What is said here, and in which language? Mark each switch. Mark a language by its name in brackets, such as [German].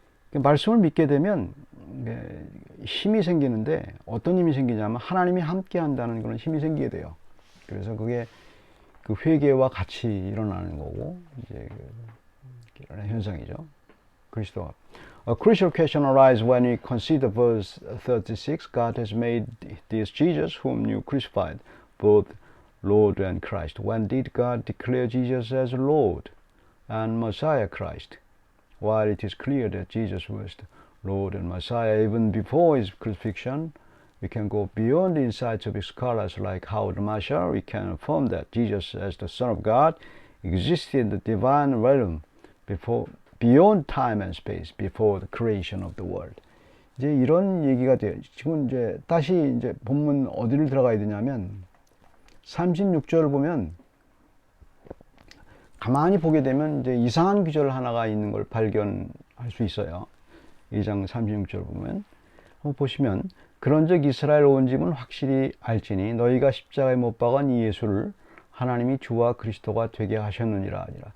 [Korean] 그러니까 말씀을 믿게 되면 힘이 생기는데, 어떤 힘이 생기냐면 하나님이 함께 한다는 그런 힘이 생기게 돼요. 그래서 그게 그 회개와 같이 일어나는 거고, 이제 이런 현상이죠. 그리스도가. [English] A crucial question arises when we consider verse 36. God has made this Jesus whom you crucified both Lord and Christ. When did God declare Jesus as Lord and Messiah Christ? While it is clear that Jesus was the Lord and Messiah even before his crucifixion, we can go beyond the insights of scholars like Howard Marshall. We can affirm that Jesus, as the Son of God, existed in the divine realm beyond time and space, before the creation of the world. [Korean] 이제 이런 얘기가 돼요. 지금 이제 다시 이제 본문 어디를 들어가야 되냐면 36절을 보면, 가만히 보게 되면 이제 이상한 구절 하나가 있는 걸 발견할 수 있어요. 2장 36절 보면, 한번 보시면, 그런즉 이스라엘 온 집은 확실히 알지니 너희가 십자가에 못 박은 이 예수를 하나님이 주와 그리스도가 되게 하셨느니라.